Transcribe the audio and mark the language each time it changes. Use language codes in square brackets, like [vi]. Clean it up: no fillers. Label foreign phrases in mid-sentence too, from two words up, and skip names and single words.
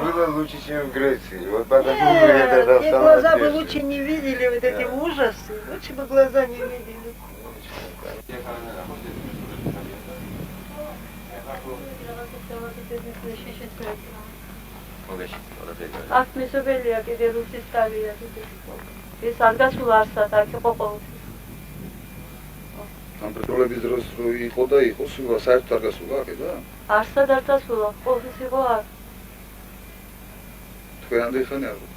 [ru] Было лучше, чем в Греции. Вот потому Нет, и глаза бы лучше не видели вот эти ужасы. Лучше бы глаза не видели. Ах, [ka] მისობელია კიდე რუსის ტალია კიდე. ეს არ გასულა არსად, აქ იყო ყოველთვის. ამ პრობლემის დროს რო იყო და იყო სულ საერთოდ არ გასულა აქ და არსად არ გასულა, ყოველთვის იყო არ. თქვენ ამდენი ხანი არ გქონდა.